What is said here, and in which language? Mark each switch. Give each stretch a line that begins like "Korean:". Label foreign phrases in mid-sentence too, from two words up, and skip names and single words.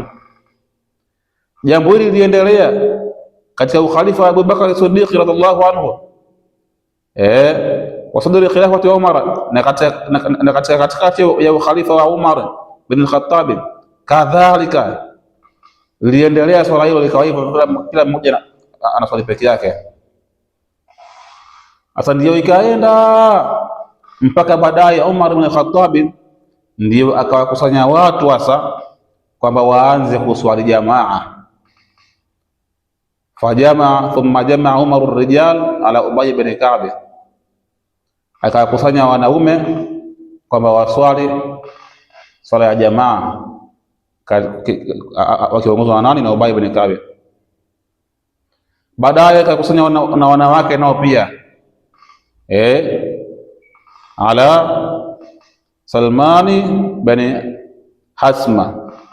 Swahili: Jambo hili liliendelea katika ukhalifa wa Abu Bakar Siddiq
Arabic: رضي الله عنه، وصدر خلافة عمر,
Swahili: na katikati ya ukhalifa wa Umar bin al-Khattab kadhalika liliendelea swala hilo, likawa hivyo, kila mmoja anaswali peke yake. Sasa ndio ikaenda mpaka baadaye Umar bin al-Khattab ndio akawakusanya watu hasa kwamba waanze kuswali jamaa.
Arabic: فجمع ثم جمع عمر الرجال على أبي بن كعب,
Swahili: akawakusanya wanaume kwamba waswali swala ya jamaa wakiongozwa na nani? Na Ubay bin Ka'b. Baadaye akakusanya na wanawake nao pia, ala Salmani bin Hasma.